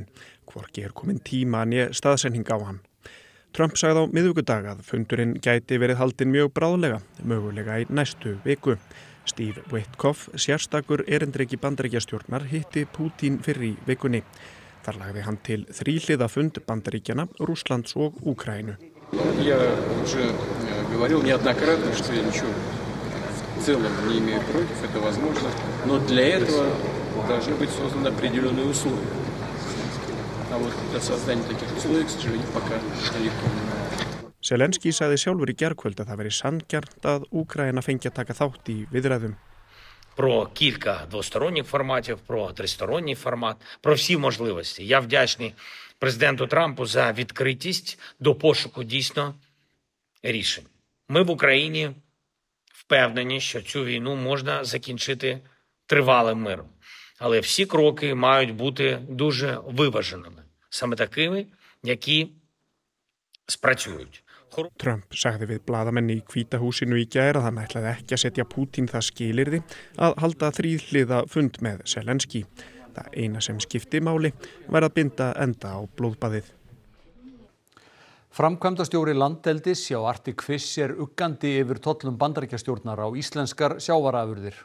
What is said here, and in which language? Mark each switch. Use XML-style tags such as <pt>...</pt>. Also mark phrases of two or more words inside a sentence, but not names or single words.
<is>Hvorki komin tíma né staðsetning á hann. Trump sagði á miðvikudag að fundurinn gæti verið haldinn mjög bráðlega, mögulega í næstu viku. Steve Witkoff, sérstakur erindreki Bandaríkjastjórnar, hitti Putin fyrr í vikunni. Þar lagði hann til þríhliða fund Bandaríkjanna, Rússlands og Úkraínu.</is> <ru>Я уже говорил неоднократно, что я ничего в целом не имею против, это возможно, но для этого должны быть созданы определенные условия. А вот для создания таких условий, к сожалению, пока далеко не.</ru> <is>Zelensky sagði sjálfur í gærkvöld að það veri sanngjarnt að Úkraína fengi að taka þátt í viðræðum.</is> <uk>Про кілька двосторонніх форматів, про тристоронній формат, про всі можливості. Я вдячний президенту Трампу за відкритість до пошуку дійсно рішень. Ми в Україні впевнені, що цю війну можна закінчити тривалим миром. Але всі кроки мають бути дуже виваженими, саме такими, які спрацюють.</uk> <is>Trump sagði við blaðamenn í Hvíta húsinu í gær að hann ætlaði ekki að setja Putin það skilyrði að halda þríhliða fund með Zelensky. Það eina sem skipti máli var að binda enda á blóðbaðið. Framkvæmdastjóri landeldis hjá Arctic Fish uggandi yfir tollum Bandaríkjastjórnar á íslenskar sjávarafurðir.</is>